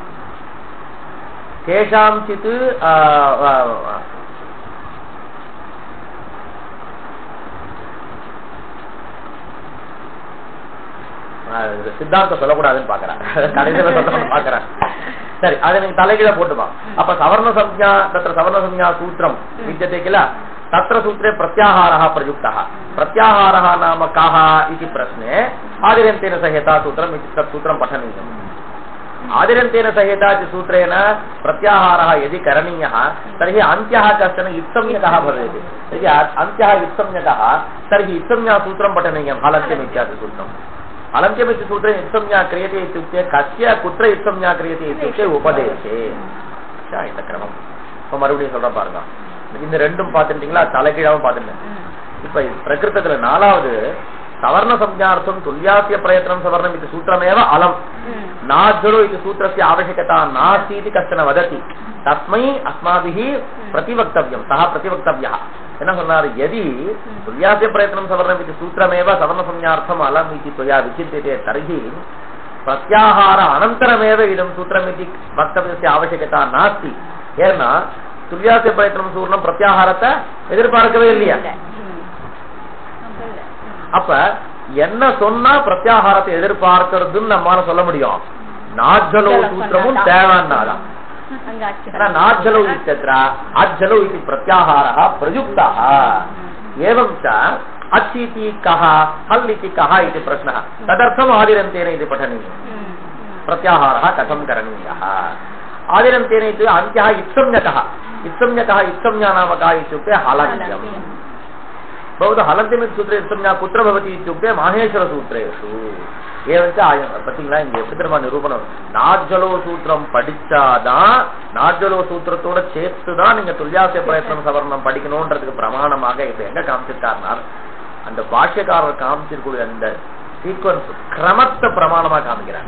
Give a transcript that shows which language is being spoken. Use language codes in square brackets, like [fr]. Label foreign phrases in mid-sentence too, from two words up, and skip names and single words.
[sa] केषाञ्चित् सिद्धान्तम् [ta] சொல்லக்கூடாதுன்னு பாக்குறேன், கடைசியில சொல்லணும்னு பாக்குறேன். சரி, அதை நீங்க தலைகீழ போட்டுப்பா. [sa] அப்ப सवर्ण संज्ञा तत्र सवर्ण संज्ञा सूत्रम् विद्यते किल तत्र सूत्रे प्रत्याहारः प्रयुक्तः. प्रत्याहारः नाम कः इति प्रश्ने आदिरन्तेन संहिता सूत्रम् इति तत् सूत्रं पठनीयम्. आदिरन्तेन संहिता इति सूत्रेण प्रत्याहारः यदि करणीयः तर्हि अन्त्यः कश्चन इत्संज्ञकः भवेत्. यदि अन्त्यः इत्संज्ञकः तर्हि इत्संज्ञा सूत्रं पठनीयम्. हलन्त्यम् इत्यादि सूत्रम्. हलन्त्यमिति सूत्रे इत्संज्ञा क्रियते इत्युक्ते कस्य कुत्र इत्संज्ञा क्रियते इत्युक्ते उपदेशे. [ta] இந்த கிரமம் இப்ப மறுபடியும் சொல்ற பாருங்க. இந்த ரெண்டும் பாத்துட்டீங்களா, தலைகீழாவும் பாத்துட்டேன். இப்ப பிரகிருத்தத்துல நாலாவது [sa] सवर्ण संज्ञार्थम् तुल्यास्य प्रयत्नम् सवर्णम् இது सूत्रमेव अलम् नाज्झलौ இது சூத்திரஸ்ய आवश्यकता नास्ति इति कश्चन वदति तस्मै अस्माभिः प्रतिवक्तव्यं. सः प्रतिवक्तव्यः. [ta] என்ன சொன்னார், [sa] यदि तुल्यास्य प्रयत्नं सवर्णम् इति सूत्रमेव सवर्णसंज्ञार्थम् अलम् इति त्वया विचिन्त्यते तर्हि प्रत्याहार अनन्तरमेव इदं सूत्रम् इति वक्तव्यस्य आवश्यकता नास्ति. [ta] ஏன்னா [sa] तुल्यास्य प्रयत्नं [ta] सूर्णம் பிரத்யாகாரத்தை எதிர்பார்க்கவே இல்லையா. அப்ப என்ன சொன்னா பிரத்யாகாரத்தை எதிர்பார்க்கிறதுன்னு நம்மால சொல்ல முடியும். நாஜ்ஜலோ சூத்திரமும் தேவைன்னாதான். [sa] नाज्जलौ इत्यत्र अज्जलौ इति प्रत्याहारः प्रयुक्तः. एवं च अच् इति कः हल् इति कः इति प्रश्नः. तदर्थम् आदिरन्तेन इति पठनीयम्. प्रत्याहारः कथं करणीयः. आदिरन्तेन इति अन्त्यः इत्संज्ञकः. इत्संज्ञकः इत्संज्ञा नाम कः इत्युक्ते हलन्त्यम्. भवतः हलन्त्यमिति सूत्रे इत्संज्ञा कुत्र भवति इत्युक्ते माहेश्वरसूत्रेषु. [ta] பாத்தீங்களா, இங்க எப்படி தெரியுமா நிரூபணம், நாஜ்ஜலோ சூத்திரம் படிச்சாதான், நாஜ்ஜலோ சூத்திரத்தோட சேர்த்துதான் நீங்க [sa] तुल्यास्य प्रयत्नम् सवर्णम् [ta] படிக்கணும்ன்றதுக்கு பிரமாணமாக இப்ப எங்க காமிச்சிருக்காருனா அந்த பாஷ்யக்காரர் காமிச்சிருக்கூடிய அந்த சீக்வன்ஸ் கிரமத்தை பிரமாணமா காமிக்கிறார்.